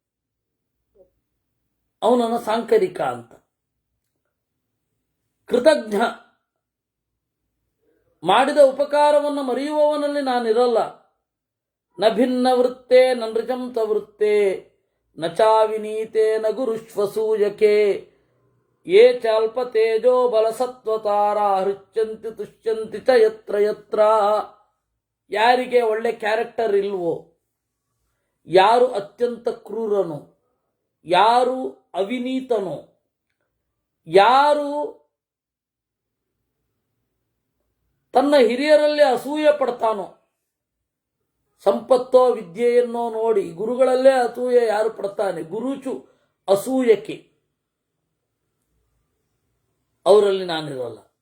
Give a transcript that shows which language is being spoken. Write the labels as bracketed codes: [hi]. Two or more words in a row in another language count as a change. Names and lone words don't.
[kn] ಅವನನ್ನು ಸಾಂಕರಿಕ ಅಂತ. ಕೃತಜ್ಞ, ಮಾಡಿದ ಉಪಕಾರವನ್ನು ಮರೆಯುವವನಲ್ಲಿ ನಾನಿರಲ್ಲ. [sa] ನ ಭಿನ್ನ ವೃತ್ತೆ ನ ನೃಜಂತ ವೃತ್ತೆ ನ ಚಾವಿನೀತೆ ನ ಗುರುಶ್ವಸೂಯಕೆ ಯೇ ಚಾಲ್ಪ ತೇಜೋ ಬಲಸತ್ವತಾರ ಹೃಚ್ಯಂತಿ ತುಷ್ಯಂತಿ ಚ ಯತ್ರ ಯತ್ರ. [kn] ಯಾರಿಗೆ ಒಳ್ಳೆ ಕ್ಯಾರೆಕ್ಟರ್ ಇಲ್ವೋ, ಯಾರು ಅತ್ಯಂತ ಕ್ರೂರನು, ಯಾರು ಅವಿನೀತನೋ, ಯಾರು ತನ್ನ ಹಿರಿಯರಲ್ಲಿ ಅಸೂಯೆ ಪಡ್ತಾನೋ, ಸಂಪತ್ತೋ ವಿದ್ಯೆಯನ್ನೋ ನೋಡಿ ಗುರುಗಳಲ್ಲೇ ಅಸೂಯೆ ಯಾರು ಪಡ್ತಾನೆ, ಗುರುಚು ಅಸೂಯಕೆ, ಅವರಲ್ಲಿ ನಾನಿರಲ್ಲ.